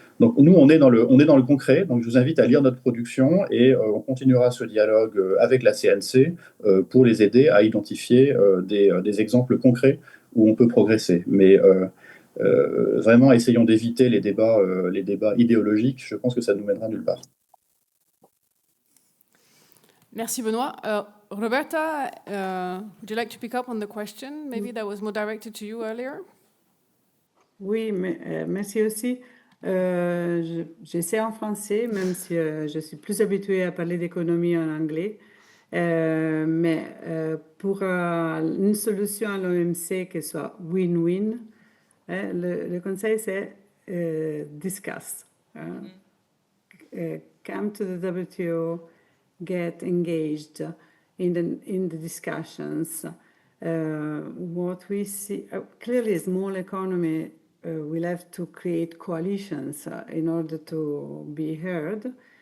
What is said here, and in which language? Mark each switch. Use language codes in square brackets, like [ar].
[fr] Donc nous, on est dans le concret. Donc je vous invite à lire notre production et on continuera ce dialogue avec la CNC pour les aider à identifier des exemples concrets où on peut progresser. Mais vraiment, essayons d'éviter les débats idéologiques. Je pense que ça ne nous mènera nulle part. Merci, Benoît. [en] Roberta, would you like to pick up on the question? Maybe that was more directed to you earlier. [fr] Oui, merci aussi. J'essaie en français, même si je suis plus habituée à parler d'économie en anglais. Mais pour une solution à l'OMC qui soit win-win, le conseil, c'est discuss. [en] Come to the WTO, get engaged in the discussions. What we see, clearly a small economy will have to create coalitions in order to be heard.